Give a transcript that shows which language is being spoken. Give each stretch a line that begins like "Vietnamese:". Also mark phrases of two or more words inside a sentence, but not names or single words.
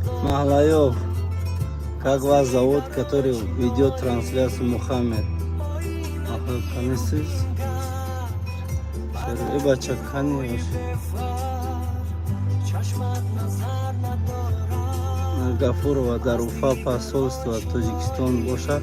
Russian: Махлаев, как вас зовут, который ведет трансляцию Мухаммед? Махлаев Канисис. Бача Кани.
Tajik: Гафурова дар Уфа посольство Тоҷикистон бошад.